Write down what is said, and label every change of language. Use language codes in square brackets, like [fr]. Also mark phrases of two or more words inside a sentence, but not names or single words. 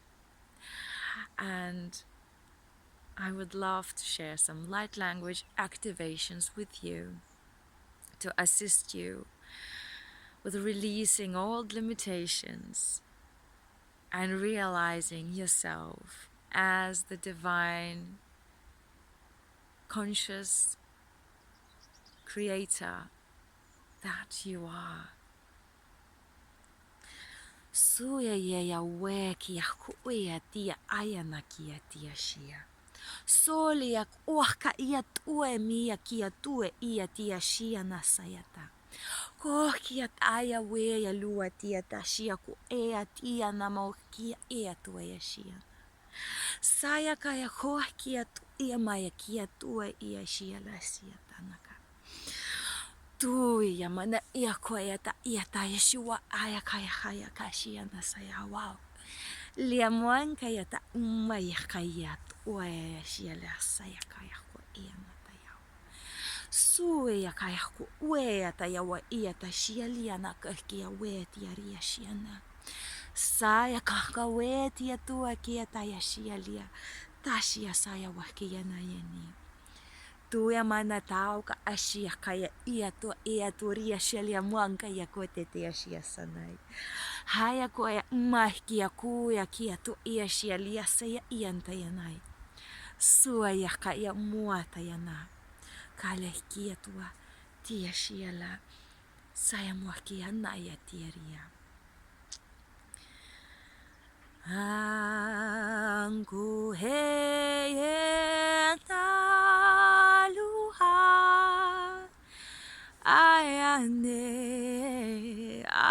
[en] And I would love to share some light language activations with you to assist you with releasing old limitations and realizing yourself as the divine, conscious creator that you are. Suya ya we kia kuia tia ayana kia tia shia. Soliak uaka ia tue mia kia tue ia tia shia na sayata. Ko kia aya we ya lua tia ta shia ku ea tia na mo kia ea tue ya shia. Saya kaya ko kia tu ia maya kia tue ia shia la shia tanaka. Tuia mana ia koe ta ia ta Yeshua aya kaya kaya kashia na saya wow. Lia moan kaya ta umaya kaya tua shia la saya kaya ko ia na ta ya. Suia kaya ko ue ta ya wa ia ta shia lia na ka kia we tia ria shia na. Saya kaka we tia tua kia ta ya shia lia. Ta shia saya wa kia na yeni. Tuia mana tau ka asia kaya ia tu ria shelia muanka ya kote te asia sanai. Haya ko ya mahkia kuya kia tu ia shelia saya ianta yanai. Sua ya kaya muata yana. Kale kia tua tia shela saya muakia na ya tiaria. Angku he taluha ayane